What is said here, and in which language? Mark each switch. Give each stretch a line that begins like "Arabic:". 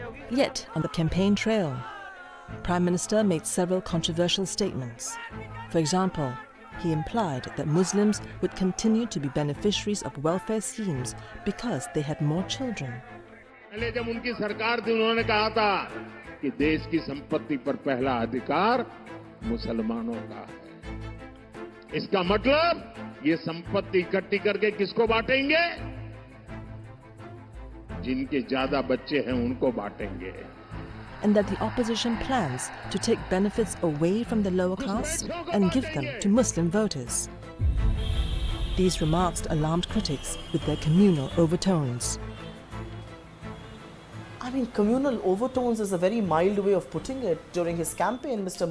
English: Yet, on the campaign trail, Prime Minister made several controversial statements. For example, he implied that Muslims would continue to be beneficiaries of welfare schemes because they had more children.
Hindi: पहले जब उनकी सरकार थी उन्होंने कहा था कि देश की संपत्ति पर पहला अधिकार मुसलमानों का है। इसका मतलब ये संपत्ति इकट्ठी करके किसको बांटेंगे? जिनके ज्यादा बच्चे हैं उनको बांटेंगे।
English: And that the opposition plans to take benefits away from the lower caste and give them to Muslim voters. These remarks alarmed critics with their communal overtones. I mean, communal overtones is a very mild way of putting it. During his campaign, Mr.